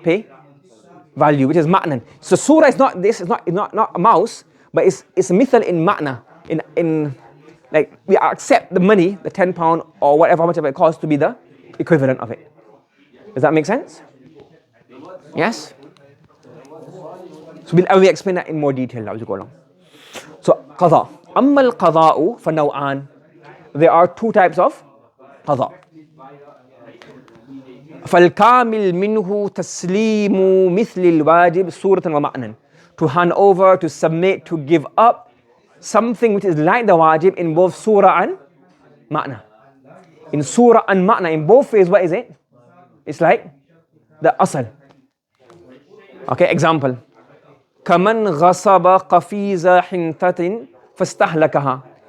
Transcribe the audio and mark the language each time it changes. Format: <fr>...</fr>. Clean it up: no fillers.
<en>Pay value, which is ma'nan. So surah is not this, is not a mouse, but it's a mithal in ma'na, in like we accept the money, the £10 or whatever, how much it costs, to be the equivalent of it. Does that make sense? Yes? So we'll explain that in more detail now as we go along. So qada.</en> <ar>Amma al-qada'u fa naw'an.</ar> <en>There are two types of qada.</en> <ar>فالكامل منه تسليم مثل الواجب صورة ومعنى.</ar> <en>To hand over, to submit, to give up something which is like the wajib in both surah and ma'na. In surah and ma'na, in both ways, what is it? It's like the asal. Okay, example.</en> <ar>كَمَنْ غَصَبَ قَفِيزَ حِنْتَةٍ فَاسْتَهْلَكَهَا.</ar>